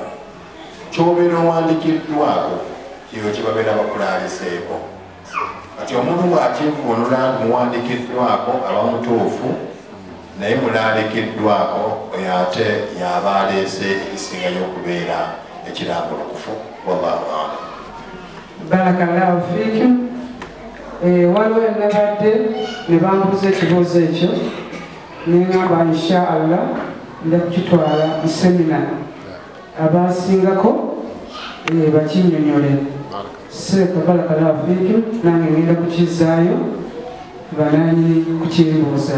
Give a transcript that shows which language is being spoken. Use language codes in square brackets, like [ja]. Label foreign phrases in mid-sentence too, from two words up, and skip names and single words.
[lg] Kyobeera owandikiddwako kyo kibabeera bakulaaliseeko. Kati omuntu bw'akivuunula nti muwandikiddwako aba mutuufu, naye mulaalikiddwako oyo ate y'aba aleese ekisingayo okubeera ekirambulukufu. [ar] والله أعلم. بارك الله فيكم. [lg] Waliwo ennabadde ne bambuuza ekibuuzo ekyo ne ngamba [ar] إن شاء الله [lg] nja kukitwala mu semina abasingako bakinnyonnyole. Seeka [ar] بارك الله فيكم, [lg] nange ngenda kukizaayo bananyini kukimbuuza.